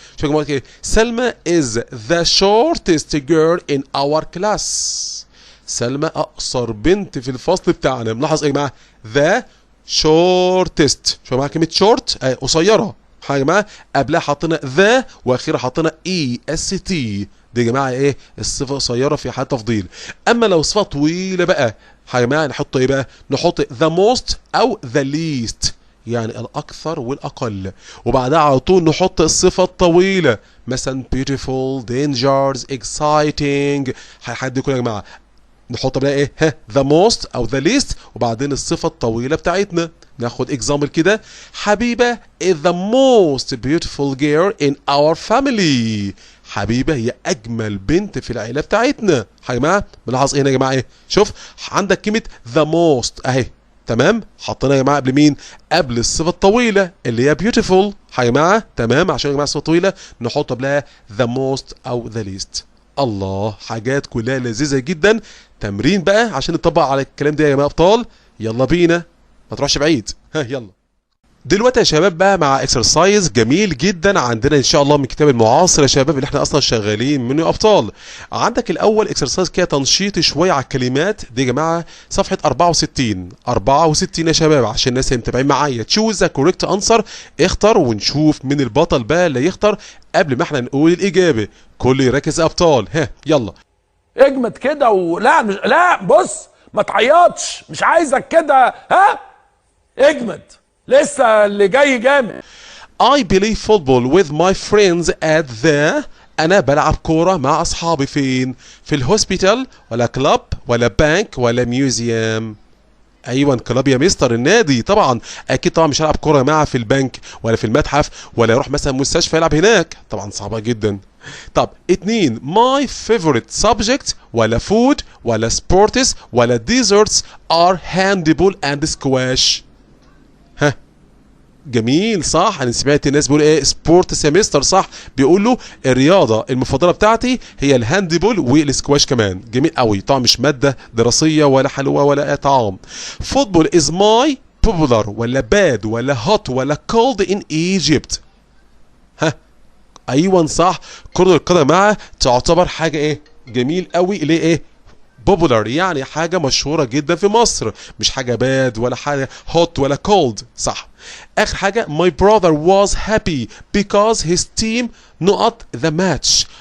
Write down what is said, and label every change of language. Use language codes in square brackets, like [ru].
[ar] شوف يا جماعه ايه؟ [en] سلمى is the shortest girl in our class. [ar] سلمى اقصر بنت في الفصل بتاعنا. ملاحظ ايه يا جماعه؟ ذا شورتست. شوفوا معايا كلمه شورت قصيره يا جماعه، قبلها حطينا ذا واخيرا حطينا اي اس تي. دي يا جماعه ايه؟ الصفه قصيره في حاله تفضيل. اما لو صفه طويله بقى يا جماعه نحط ايه بقى؟ نحط ذا موست او ذا ليست، يعني الاكثر والاقل، وبعدها على طول نحط الصفه الطويله مثلا [en] beautiful dangerous exciting. [ar] حد يقول يا جماعه نحط بقى ايه؟ ها [en] the most [ar] او the least، وبعدين الصفه الطويله بتاعتنا. ناخد اكزامبل كده. [en] حبيبه is the most beautiful girl in our family. [ar] حبيبه هي اجمل بنت في العيله بتاعتنا. يا جماعه ملاحظ ايه هنا يا جماعه ايه؟ شوف عندك كلمه [en] the most [ar] اهي، تمام؟ حطينا يا جماعه قبل مين؟ قبل الصفه الطويله اللي هي beautiful يا جماعه، تمام؟ عشان يا جماعه الصفه الطويله نحط قبلها the most او [en] the least. [ar] الله، حاجات كلها لذيذه جدا. تمرين بقى عشان نطبق على الكلام ده يا جماعه ابطال. يلا بينا ما تروحش بعيد. ها يلا دلوقتي يا شباب بقى مع اكسرسايز جميل جدا عندنا ان شاء الله من كتاب المعاصر يا شباب اللي احنا اصلا شغالين منه ابطال. عندك الاول اكسرسايز كده تنشيطي شويه على الكلمات دي يا جماعه، صفحه 64 يا شباب عشان الناس اللي متابعين معايا. تشوز ذا كوريكت انسر، اختر ونشوف من البطل بقى اللي يختار قبل ما احنا نقول الاجابه. كل يركز يا ابطال. ها يلا اجمد كده ولا مش لا بص ما تعيطش، مش عايزك كده. ها اجمد، لسه اللي جاي جامد. [en] I play football with my friends at the. [ar] أنا بلعب كورة مع أصحابي فين؟ في الهوسبيتال ولا كلاب ولا بانك ولا ميوزيوم؟ أيوة كلاب يا مستر، النادي طبعا. أكيد طبعا مش هلعب كورة يا جماعة في البنك ولا في المتحف ولا يروح مثلا مستشفى يلعب هناك، طبعا صعبة جدا. [en] طب 2 my favorite subject ولا food ولا sports ولا desserts are handball and squash. [ar] ها جميل صح. انا سمعت الناس بيقولوا ايه سبورت سيمستر، صح؟ بيقولوا الرياضه المفضله بتاعتي هي الهاندبول والسكواش كمان. جميل قوي. طبعا مش ماده دراسيه ولا حلوه ولا طعام. [en] Football is my popular ولا bad ولا hot ولا cold in Egypt. [ar] ها ايوه صح. كرة القدم معها تعتبر حاجه ايه؟ جميل قوي. ليه ايه؟ popular يعني حاجة مشهورة جدا في مصر، مش حاجة باد ولا حاجة hot ولا cold، صح. آخر حاجة [en] my brother was happy because his team نقط the match.